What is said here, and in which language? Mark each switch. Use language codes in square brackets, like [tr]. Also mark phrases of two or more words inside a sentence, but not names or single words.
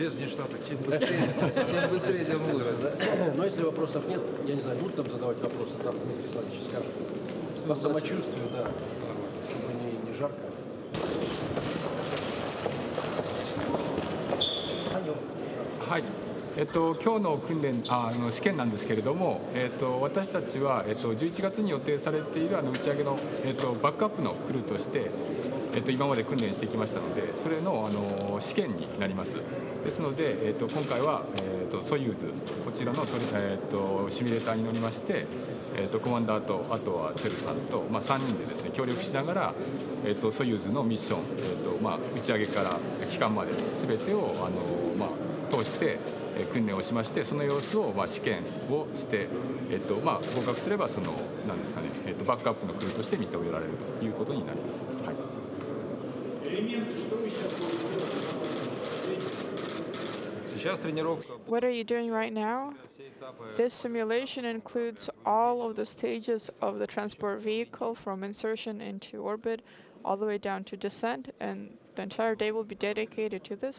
[ru] Без нештаток. Чем быстрее, тем лучше. Но если вопросов нет, я не знаю, будут там задавать вопросы, там Дмитрий Александрович скажет. По самочувствию, да, чтобы не жарко. Ганя, [ja] 今日の訓練試験なんですけれども、私たちは、11月に予定されている打ち上げの、バックアップのクルーとして、今まで訓練してきましたので、それの、試験になります。ですので、今回は、ソユーズこちらのシミュレーターに乗りまして、コマンダーとあとはテルさんと、3人でですね協力しながら、ソユーズのミッション、打ち上げから帰還まで全てを通して訓練をしまして、その様子を試験をして、合格すればなんですかね、バックアップのクルーとして認められるということになります。はい。 [en] What are you doing right now? This simulation includes all of the stages of the transport vehicle from insertion into orbit all the way down to descent, and the entire day will be dedicated to this.